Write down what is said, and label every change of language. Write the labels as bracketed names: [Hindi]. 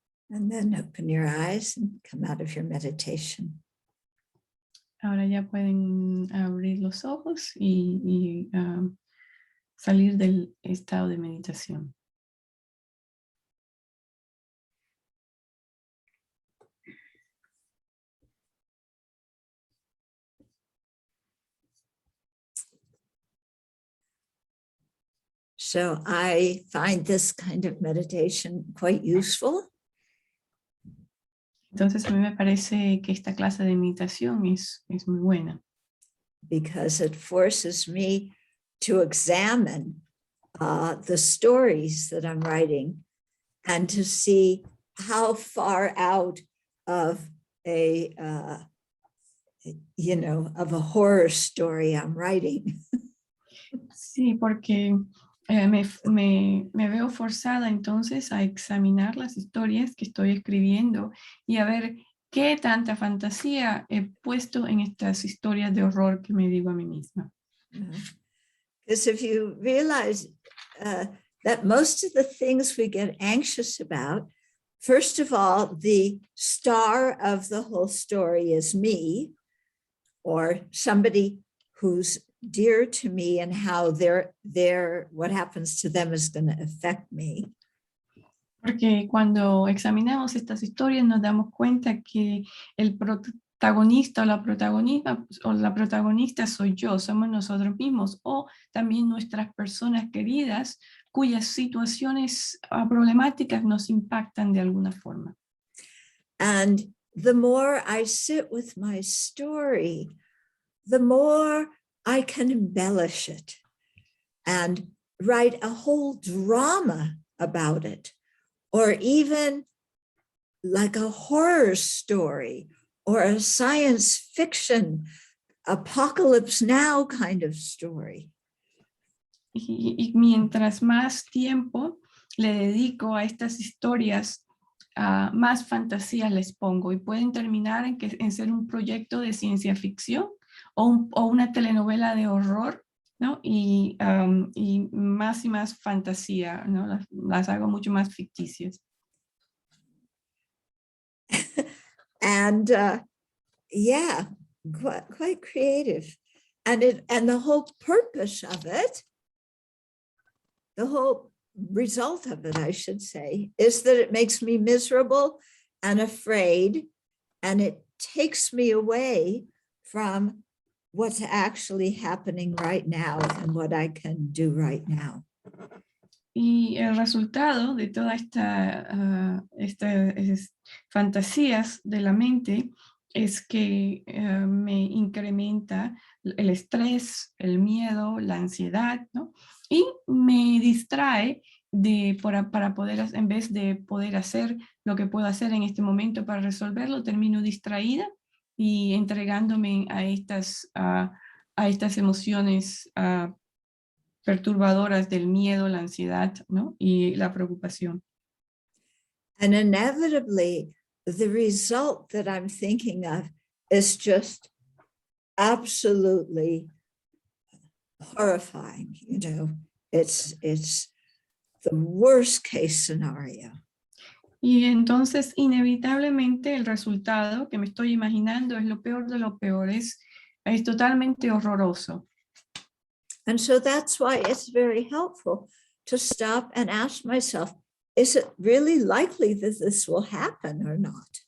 [English] And then open your eyes and come out of your meditation. [Spanish] Ahora ya pueden abrir los ojos y salir del estado de meditación. [English] So I find this kind of meditation quite useful. [Spanish] Entonces a mí me parece que esta clase de meditación es muy buena. [English] Because it forces me to examine the stories that I'm writing and to see how far out of of a horror story I'm writing. [Spanish] Sí, porque me veo forzada entonces a examinar las historias que estoy escribiendo y a ver qué tanta fantasía he puesto en estas historias de horror que me digo a mí misma. [English] Because if you realize that most of the things we get anxious about, first of all, the star of the whole story is me, or somebody who's dear to me, and how what happens to them is going to affect me. [Spanish] Porque cuando examinamos estas historias nos damos cuenta que el protagonista o la protagonista soy yo, somos nosotros mismos, o también nuestras personas queridas cuyas situaciones problemáticas nos impactan de alguna forma. [English] And the more I sit with my story, the more I can embellish it and write a whole drama about it, or even like a horror story or a science fiction apocalypse now kind of story. [Spanish] Y mientras más tiempo le dedico a estas historias, más fantasías les pongo y pueden terminar en ser un proyecto de ciencia ficción o una telenovela de horror, ¿no? Y más fantasía, ¿no? Las hago mucho más ficticias. [English] And yeah, quite creative. And the whole purpose of it, the whole result of it, I should say, is that it makes me miserable and afraid, and it takes me away from what's actually happening right now and what I can do right now. [Spanish] Y el resultado de toda estas fantasías de la mente es que me incrementa el estrés, el miedo, la ansiedad, ¿no? Y me distrae para poder, en vez de poder hacer lo que puedo hacer en este momento para resolverlo, termino distraída y entregándome a estas emociones perturbadoras del miedo, la ansiedad, ¿no? Y la preocupación. [English] And inevitably, the result that I'm thinking of is just absolutely horrifying. You know, it's the worst case scenario. [Spanish] Y entonces, inevitablemente, el resultado que me estoy imaginando es lo peor de lo peor, es totalmente horroroso. [English] And so that's why it's very helpful to stop and ask myself, is it really likely that this will happen or not?